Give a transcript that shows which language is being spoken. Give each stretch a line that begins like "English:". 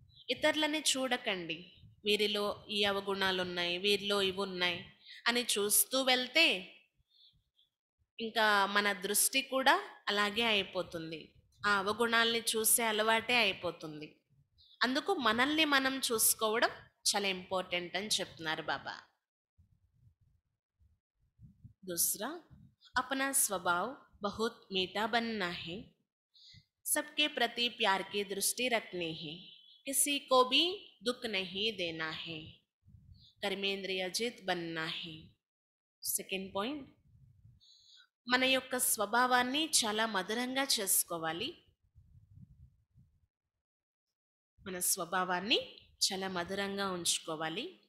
Telugu: ఇతరులని చూడకండి, వీరిలో ఈ అవగుణాలు ఉన్నాయి, వీరిలో ఇవి ఉన్నాయి అని చూస్తూ వెళ్తే ఇంకా మన దృష్టి కూడా అలాగే అయిపోతుంది. ఆ అవగుణాల్ని చూసే అలవాటే అయిపోతుంది. అందుకు మనల్ని మనం చూసుకోవడం చాలా ఇంపార్టెంట్ అని చెప్తున్నారు బాబా.
Hindi: दूसरा, अपना स्वभाव बहुत मीठा बनना है, सबके प्रति प्यार की दृष्टि रखनी है, किसी को भी दुख नहीं देना है, कर्मेंद्रिय जित बनना है.
Telugu: సెకండ్ పాయింట్, మన యొక్క స్వభావాన్ని చాలా మధురంగా చేసుకోవాలి. మన స్వభావాన్ని చాలా మధురంగా ఉంచుకోవాలి.